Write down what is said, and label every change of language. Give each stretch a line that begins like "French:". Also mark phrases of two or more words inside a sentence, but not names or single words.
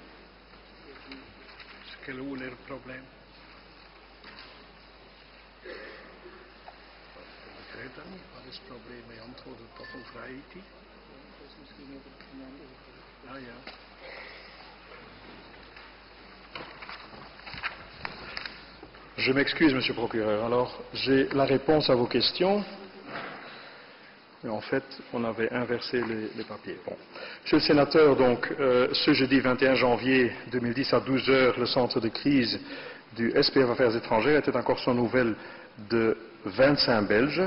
Dutch: Is er een probleem? Ik weet dat niet. Wat is het probleem? Hij antwoordde toch over Haïti? Dat is misschien over het over. Ja.
French: Je m'excuse, Monsieur le Procureur. Alors, j'ai la réponse à vos questions. Mais en fait, on avait inversé les papiers. Bon. Monsieur le sénateur, donc, ce jeudi 21 janvier 2010 à 12 heures, le centre de crise du SPF Affaires étrangères était encore sans nouvelles de 25 Belges.